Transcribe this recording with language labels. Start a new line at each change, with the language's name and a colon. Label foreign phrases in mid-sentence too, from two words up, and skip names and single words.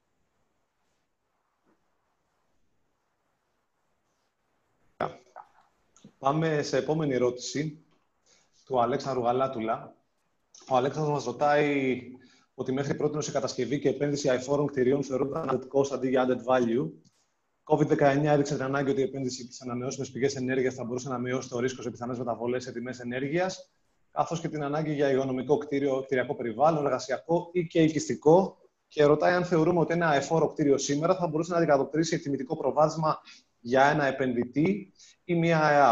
Greek: Πάμε σε επόμενη ερώτηση του Αλέξανδρου Γαλάτουλα. Ο Αλέξανδρος μας ρωτάει ότι μέχρι πρώτη η κατασκευή και επένδυση αειφόρων κτηρίων θεωρούνταν
English: added cost
Greek: αντί για
English: added value.
Greek: COVID-19 έδειξε την ανάγκη ότι η επένδυση στις ανανεώσιμες πηγές ενέργειας θα μπορούσε να μειώσει το ρίσκο σε πιθανές μεταβολές σε τιμές ενέργειας, καθώς και την ανάγκη για υγειονομικό κτηριακό περιβάλλον, εργασιακό ή και οικιστικό. Και ρωτάει αν θεωρούμε ότι ένα αειφόρο κτίριο σήμερα θα μπορούσε να αντικατοπτρίσει εκτιμητικό προβάδισμα για ένα επενδυτή ή μια ΑΕΑΠ.